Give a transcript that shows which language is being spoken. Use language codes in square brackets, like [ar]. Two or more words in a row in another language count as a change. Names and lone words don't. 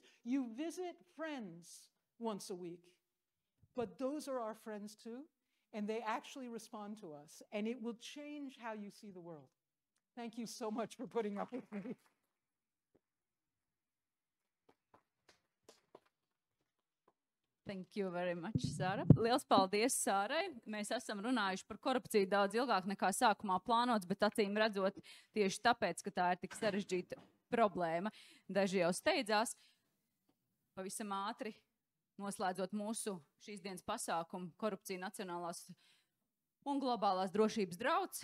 [en] You visit friends once a week, but those are our friends too, and they actually respond to us, and it will change how you see the world. Thank you so much for putting up with me. Thank you very much, Sāra. [lv] Liels paldies, Sārai. Mēs esam runājuši par korupciju daudz ilgāk nekā sākumā plānots, bet acīm redzot tieši tāpēc, ka tā ir tik sarežģīta problēma. Daži jau steidzās. Pavisam ātri noslēdzot mūsu šīs dienas pasākumu Korupcija Nacionālās un globālās drošības drauds.